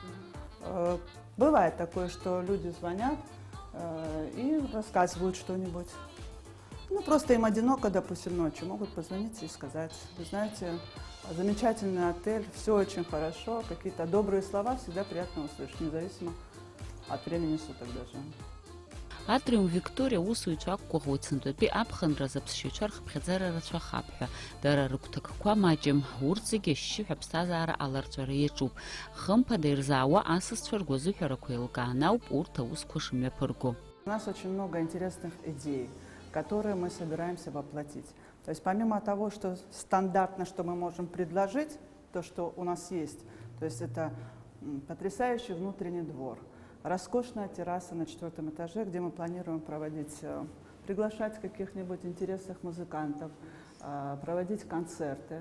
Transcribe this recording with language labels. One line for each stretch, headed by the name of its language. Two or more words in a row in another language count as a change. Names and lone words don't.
Russian: Бывает такое, что люди звонят и рассказывают что-нибудь. Просто им одиноко, допустим, ночью, могут позвонить и сказать: вы знаете, замечательный отель, все очень хорошо, какие-то добрые слова всегда приятно услышать, независимо от времени суток даже.
Abkhazian: Атриум Виктория усуицәа ақәгәыӷуеит сынтәатәи аԥхынра аԥсшьаҩцәа рхыԥхьаӡара рацәа ҳәа. Дара рыгәҭакқәа маҷым, урҭ зегьы ашьшьыҳәа аԥсҭазаара аларҵәара иаҿуп. Хымԥада ирзаауа асасцәа ргәазыҳәарақәа еилкааны ауп урҭ аусқәа шымҩаԥырго.
Russian: У нас очень много интересных идей, которые мы собираемся воплотить. То есть помимо того, что стандартно, что мы можем предложить, то, что у нас есть, то есть это потрясающий внутренний двор, роскошная терраса на 4-м этаже, где мы планируем приглашать каких-нибудь интересных музыкантов, проводить концерты.